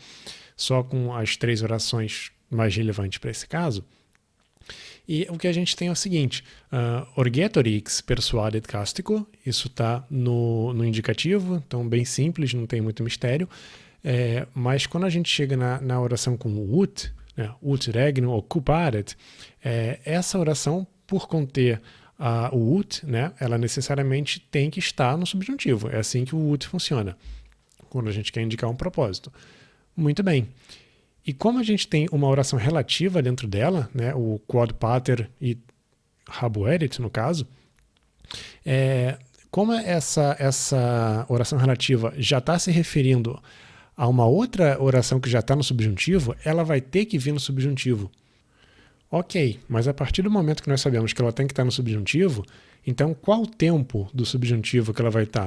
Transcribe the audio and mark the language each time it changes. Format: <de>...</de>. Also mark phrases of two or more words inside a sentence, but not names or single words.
<pt>Só com as 3 orações mais relevantes para esse caso. E o que a gente tem é o seguinte, Orgetorix</pt> <la>persuadet Cástico,</la> <pt>isso está no indicativo, então bem simples, não tem muito mistério, mas quando a gente chega na oração com o ut,</pt> <la>ut regnum occuparet,</la> <pt>essa oração, por conter o ut, né, ela necessariamente tem que estar no subjuntivo. É assim que o ut funciona, quando a gente quer indicar um propósito. Muito bem. E como a gente tem uma oração relativa dentro dela, né, o</pt> <la>quod pater e habuerit,</la> <pt>no caso, como essa oração relativa já está se referindo a uma outra oração que já está no subjuntivo, ela vai ter que vir no subjuntivo. Ok, mas a partir do momento que nós sabemos que ela tem que estar no subjuntivo, então qual o tempo do subjuntivo que ela vai estar?</pt>